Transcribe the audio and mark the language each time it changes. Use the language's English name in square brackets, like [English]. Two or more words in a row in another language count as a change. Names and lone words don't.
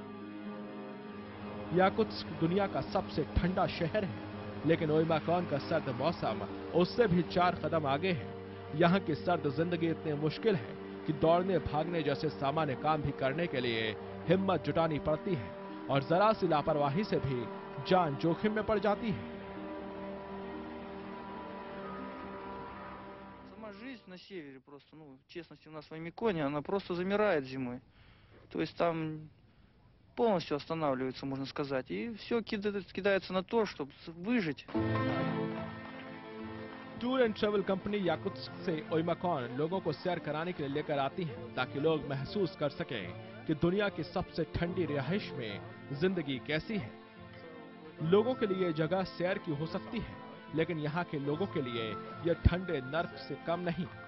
[Hindi] याकुत्स्क दुनिया का सबसे ठंडा शहर है, लेकिन ओइमाकॉन का सर्द मौसम उससे भी 4 कदम आगे है। यहाँ की सर्द जिंदगी इतनी मुश्किल है कि दौड़ने भागने जैसे सामान्य काम भी करने के लिए हिम्मत जुटानी पड़ती है, और जरा सी लापरवाही से भी जान जोखिम में पड़ जाती है। [Russian] Сама жизнь на севере просто, в честности, у нас в Оймяконе, она просто замирает зимой. То есть там полностью останавливается, можно сказать, и все кидается на то, чтобы выжить. [English] tour and travel company [Hindi] याकुत्स्क से ओइमाकॉन लोगों को सैर कराने के लिए लेकर आती है, ताकि लोग महसूस कर सकें कि दुनिया की सबसे ठंडी रिहाइश में जिंदगी कैसी है। लोगों के लिए जगह सैर की हो सकती है, लेकिन यहाँ के लोगों के लिए यह ठंडे नर्क से कम नहीं।